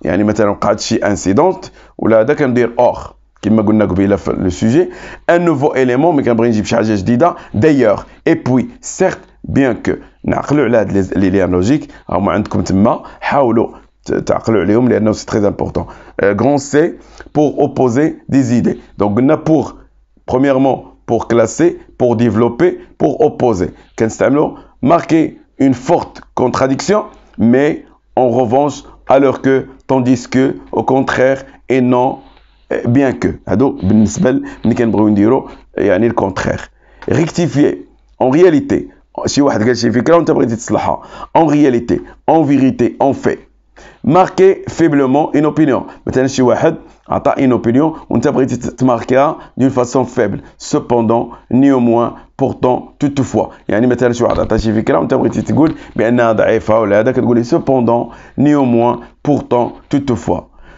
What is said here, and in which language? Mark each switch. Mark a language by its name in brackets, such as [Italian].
[Arabic] يعني مثلا قعد شي incident, ولا هذا كندير or. كما قلنا قبيله في [French] le sujet. Un nouveau élément, mais [Arabic] كنبغي نجيب شي حاجة جديدة. [French] D'ailleurs, et puis, certes, bien que [Arabic] نعقلوا على هاد [French] les liens logiques, [Arabic] هما عندكم تما, حاولوا تعقلوا عليهم لأنه [French] c'est très important. Grand C pour opposer des idées. Donc on a pour premièrement pour classer, pour développer, pour opposer. [Arabic] كنستعملوا [French] marquer une forte contradiction, mais en revanche alors que, tandis que, au contraire et non, bien que. [Arabic] هادو بالنسبة ملي كنبغيو نديرو يعني [French] le contraire. Rectifier. En réalité, [Arabic] شي واحد قال شي فكرة وانت بغيتي تصلحها. [French] En réalité, en vérité, en fait. Marquer faiblement une opinion. [Arabic] مثلا شي واحد عطى [French] une opinion [Arabic] وانت بغيتي تماركيها [French] d'une façon faible. Cependant, néanmoins, pourtant, toutefois. [Arabic] يعني مثلا شي واحد عطى شي فكرة وانت بغيتي تقول بأنها ضعيفة ولا هذا كتقولي [French] cependant, néanmoins, pourtant, toutefois.